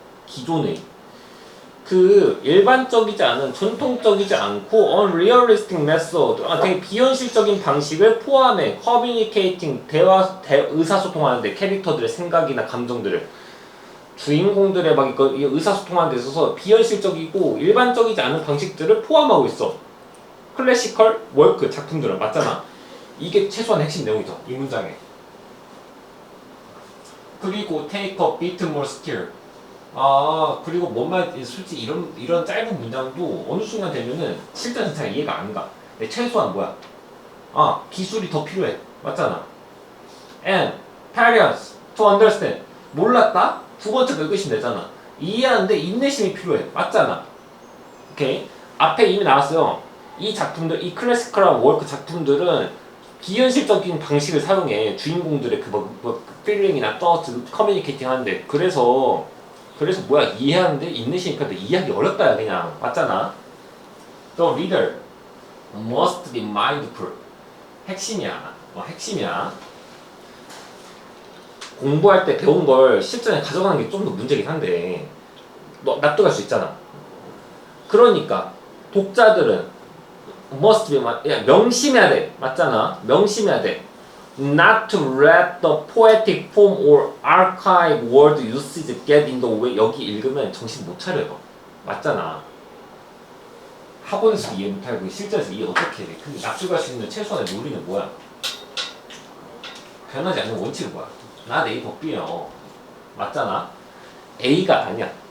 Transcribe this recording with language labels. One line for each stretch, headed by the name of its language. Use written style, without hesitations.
Korean: 기존의 그 일반적이지 않은 전통적이지 않고
English: unrealistic method
Korean: 되게 비현실적인 방식을 포함해 communicating 의사소통하는데 캐릭터들의 생각이나 감정들을 주인공들의 막 이거 의사소통하는 데 있어서 비현실적이고 일반적이지 않은 방식들을 포함하고 있어. 클래시컬 월크 작품들은 맞잖아. 이게 최소한 핵심 내용이죠. 이 문장에. 그리고
English: take a bit more skill.
Korean: 그리고 뭔 말, 솔직히 이런 짧은 문장도 어느 순간 되면은 실전에서 잘 이해가 안 가. 근데 최소한 뭐야? 기술이 더 필요해. 맞잖아.
English: And patience to understand.
Korean: 몰랐다? 두 번째 거 읽으시면 되잖아. 이해하는데 인내심이 필요해. 맞잖아. 오케이? 앞에 이미 나왔어요. 이 작품들, 이 클래시컬한 월크 작품들은 비현실적인 방식을 사용해. 주인공들의 필링이나 thought, 커뮤니케이팅 하는데. 그래서 뭐야 이해하는데 인내심이 필요한데 이해하기 어렵다 그냥. 맞잖아.
English: The reader must be mindful.
Korean: 핵심이야. 핵심이야. 공부할 때 배운 걸 실전에 가져가는 게 좀 더 문제긴 한데 너 납득할 수 있잖아. 그러니까 독자들은
English: must be
Korean: 명심해야 돼. 맞잖아. 명심해야 돼.
English: Not to let the poetic form or archaic word usage get in the way.
Korean: 여기 읽으면 정신 못 차려요. 맞잖아. 학원에서 이해 못하고 실전에서 이해 어떻게 해. 근데 납득할 수 있는 최소한의 논리는 뭐야? 변하지 않는 원칙은 뭐야? 나 A 법비요. 맞잖아. A가 아니야.